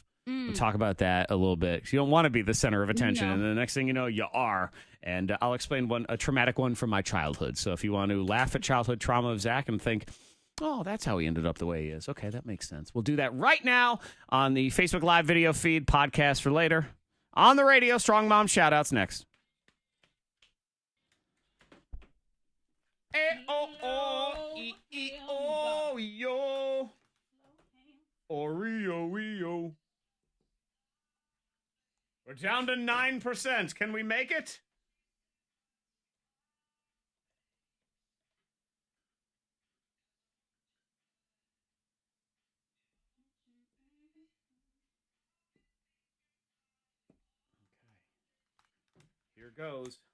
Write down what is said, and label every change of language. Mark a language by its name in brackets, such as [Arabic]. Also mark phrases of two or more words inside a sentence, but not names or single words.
[English] We'll talk about that a little bit. You don't want to be the center of attention, and the next thing you know, you are. And I'll explain a traumatic one from my childhood. So if you want to laugh at childhood trauma of Zach and think, oh, that's how he ended up the way he is. Okay, that makes sense. We'll do that right now on the Facebook Live video feed, podcast for later. On the radio, Strong Mom shout-outs next. E-O-O-E-E-O-Yo. Oreo-Eo. We're down to 9%. Can we make it? Okay. Here goes.